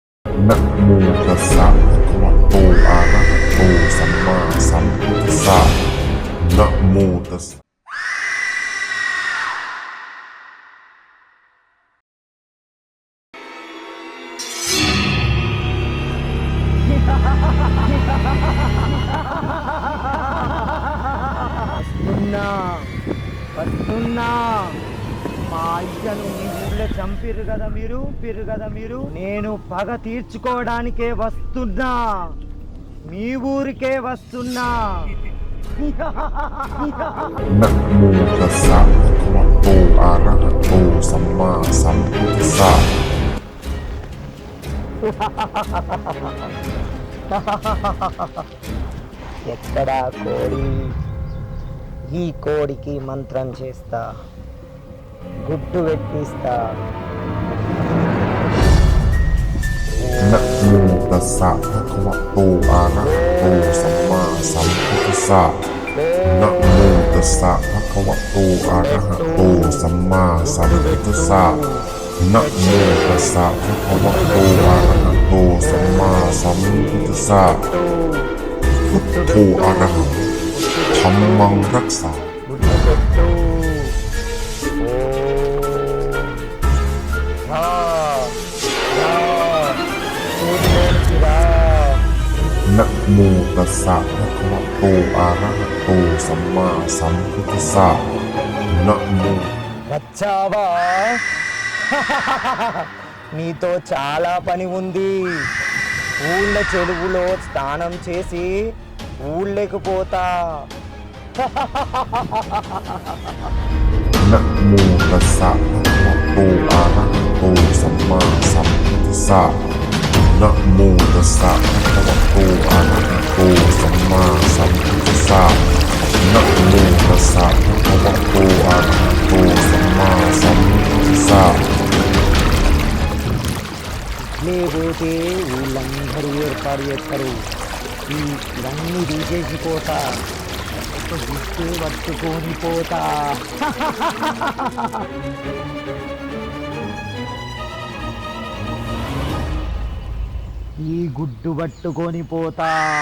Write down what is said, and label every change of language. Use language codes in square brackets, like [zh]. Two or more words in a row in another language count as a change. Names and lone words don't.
[pi] นะโมตัสสะภะคะวะโตอะระหะโตสัมมาสัมพุทธัสสะนะโมตัสสะ [te] వస్తున్నా వస్తున్నా మా అయ్యను మీ ఊళ్ళో చంపిర్రు కదా మీరు నేను పగ తీర్చుకోవడానికే వస్తున్నా మీ ఊరికే వస్తున్నా [pi] นะโมตัสสะภะคะวะโตอะระหะโตสัมมาสัมพุทธัสสะ [te] ఎక్కడా కోడి ఈ కోడికి మంత్రం చేస్తా గుడ్డు పెట్టిస్తా [pi] นะโมตัสสะภะคะวะโตอะระหะโตสัมมาสัมพุทธัสสะนะโมตัสสะภะคะวะโตอะระหะโตสัมมาสัมพุทธัสสะนะโมตัสสะภะคะวะโตอะระหะโตสัมมาสัมพุทธัสสะพุทโธอะระหังธัมมังรักษา [te] గుడ్డు పెట్టు ఓ రా రా ఊరిలోనికి రా [pi] นะโมตัสสะภะคะวะโตอะระหะโตสัมมาสัมพุทธัสสะนะโม [te] వచ్చావా నీతో చాలా పని ఉంది ఊళ్ళ చెరువులో స్నానం చేసి ఊళ్ళకి పోతా [pi] นะโมตัสสะภะคะวะโตอะระหะโตสัมมาสัมพุทธัสสะนะโมตัสสะภะคะวะโตอะระหะโตสัมมาสัมพุทธัสสะนะโมตัสสะภะคะวะโตอะระหะโตสัมมาสัมพุทธัสสะ [te] లేకపోతే ఊళ్ళందరూ ఏర్పాటు చేస్తారు ఇవన్నీ తీసేసిపోతా ఒక గుట్టు పట్టుకొని పోతా ఈ గుడ్డు పట్టుకొని పోతా